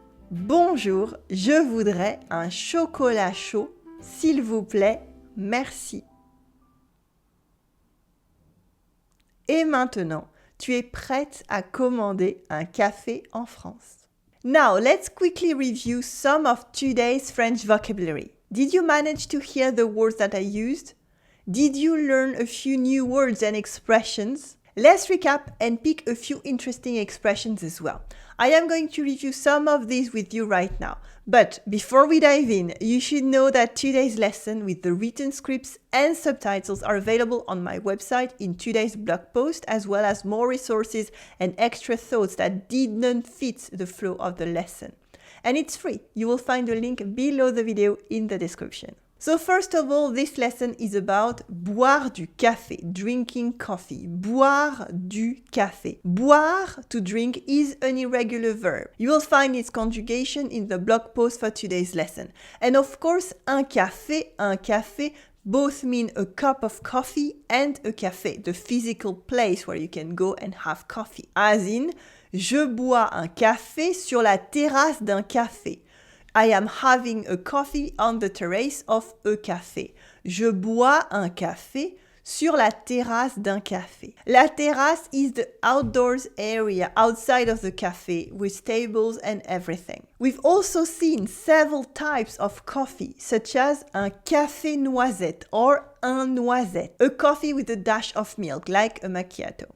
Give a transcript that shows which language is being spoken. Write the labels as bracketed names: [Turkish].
[French] Bonjour, je voudrais un chocolat chaud, s'il vous plaît. Merci. Et maintenant, tu es prête à commander un café en France. [English] Now, let's quickly review some of today's French vocabulary. Did you manage to hear the words that I used? Did you learn a few new words and expressions? Let's recap and pick a few interesting expressions as well. I am going to review some of these with you right now. But before we dive in, you should know that today's lesson with the written scripts and subtitles are available on my website in today's blog post, as well as more resources and extra thoughts that didn't fit the flow of the lesson. And it's free. You will find a link below the video in the description. So first of all, this lesson is about [French] boire du café, [English] drinking coffee. [French] Boire du café. [English] Boire, to drink, is an irregular verb. You will find its conjugation in the blog post for today's lesson. And of course, un café, both mean a cup of coffee and a café, the physical place where you can go and have coffee. [French] As in, je bois un café sur la terrasse d'un café. [English] I am having a coffee on the terrace of a café. [French] Je bois un café sur la terrasse d'un café. [English] La terrasse is the outdoors area outside of the café with tables and everything. We've also seen several types of coffee, such as un café noisette or un noisette, a coffee with a dash of milk like a macchiato.